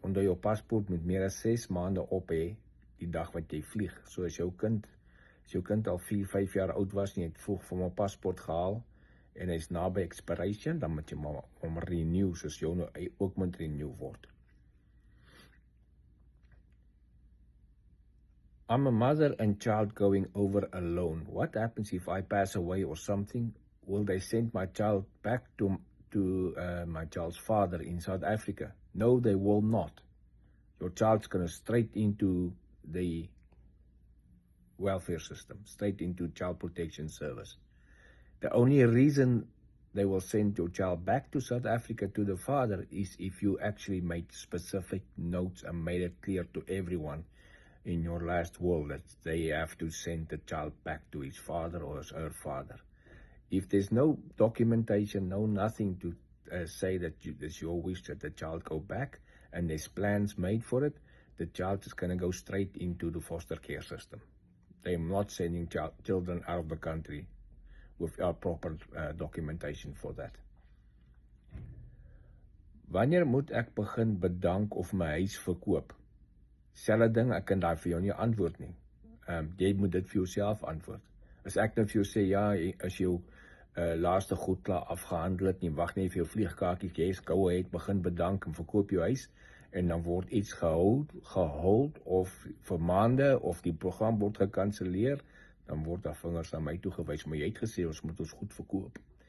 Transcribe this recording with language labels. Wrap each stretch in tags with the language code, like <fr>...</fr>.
<af>Onder jou paspoort moet meer as 6 maande op hê die dag wat jy vlieg. So as jou kind al 4, 5 jaar oud was en jy het vroeg vir 'n paspoort gehaal en hy's naby expiration, dan moet jy maar hom renew, soos jou nou ook moet renew word.</af> <en>I'm a mother and child going over alone. What happens if I pass away or something? Will they send my child back to my child's father in South Africa? No, they will not. Your child's going to straight into the welfare system, straight into child protection service. The only reason they will send your child back to South Africa to the father is if you actually made specific notes and made it clear to everyone in your last will that they have to send the child back to his father or her father. If there's no documentation, no nothing to say that it's your wish that the child go back and there's plans made for it, the child is going to go straight into the foster care system. They're not sending children out of the country without proper documentation for that.</en> <af>Wanneer moet ek begin bedank of my huis verkoop? Selfde ding, ek kan daar vir jou nie antwoord nie. Jy moet dit vir jouself antwoord. As ek nou vir jou sê, ja, as jou laaste goed klaar afgehandel het, nie wag nie vir jou vliegkaartjies, jy is</af> <en>go ahead,</en> <af>begin bedank en verkoop jou huis, en dan word iets gehold of vir maande, of die program word gekanseleer, dan word daar vingers aan my toegewys, maar jy het gesê, ons moet ons goed verkoop.</af>